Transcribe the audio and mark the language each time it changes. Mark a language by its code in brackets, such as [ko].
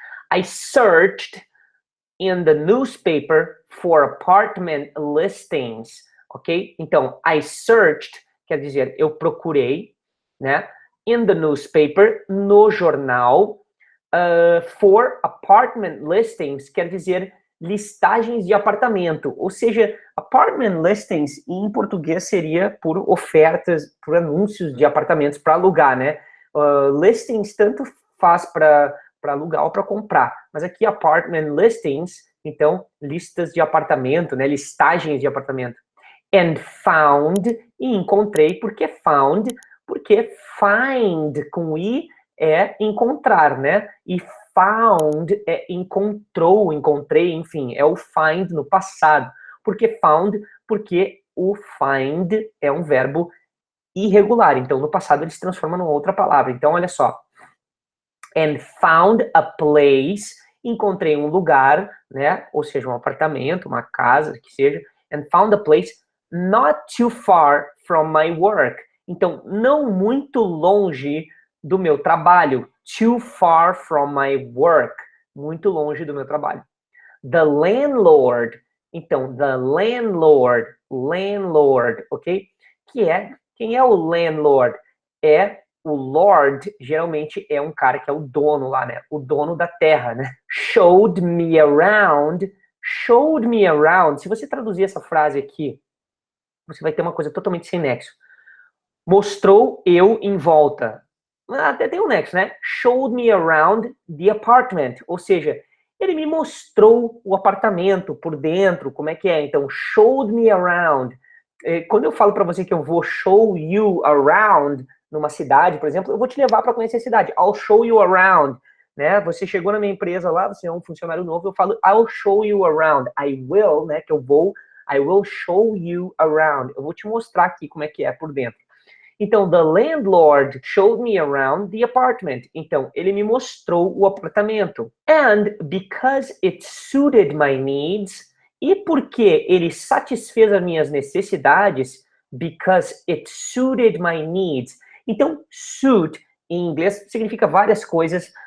[en] I searched in the newspaper for apartment listings, ok? [pt] Então, [en] I searched [pt] quer dizer eu procurei, né? [en] In the newspaper, [pt] no jornal, [en] for apartment listings [pt] quer dizer listagens de apartamento, ou seja, [en] apartment listings [pt] em português seria por ofertas, por anúncios de apartamentos para alugar, né? Listings tanto faz para alugar ou para comprar, mas aqui [en] apartment listings, [pt] então listas de apartamento, né? Listagens de apartamento. [en] And found, [pt] e encontrei, porque found, porque find com i é encontrar, né? E found é encontrou, encontrei, enfim, é o find no passado. Por que found? Porque o find é um verbo irregular, então no passado ele se transforma numa outra palavra. Então, olha só. [en] And found a place, [pt] encontrei um lugar, né? Ou seja, um apartamento, uma casa, que seja. [en] And found a place not too far from my work. [pt] Então, não muito longe do meu trabalho. [en] Too far from my work. [pt] Muito longe do meu trabalho. [en] The landlord. [pt] Então, [en] the landlord. [pt] Landlord, ok? Quem é o landlord? É o lord, geralmente é um cara que é o dono lá, né? O dono da terra, né? [en] Showed me around. Showed me around. [pt] Se você traduzir essa frase aqui, você vai ter uma coisa totalmente sem nexo. Mostrou eu em volta. Até tem um nexo, né? [en] Showed me around the apartment. [pt] Ou seja, ele me mostrou o apartamento por dentro, como é que é. Então, [en] showed me around. [pt] Quando eu falo para você que eu vou [en] show you around [pt] numa cidade, por exemplo, eu vou te levar para conhecer a cidade. [en] I'll show you around. [pt] Né? Você chegou na minha empresa lá, você é um funcionário novo, eu falo [en] I'll show you around. I will, [pt] né? Que eu vou. [en] I will show you around. [pt] Eu vou te mostrar aqui como é que é por dentro. Então, [en] the landlord showed me around the apartment. [pt] Então, ele me mostrou o apartamento. [en] And because it suited my needs, [pt] e porque ele satisfez as minhas necessidades, [en] because it suited my needs. [pt] Então, suit, em inglês, significa várias coisas.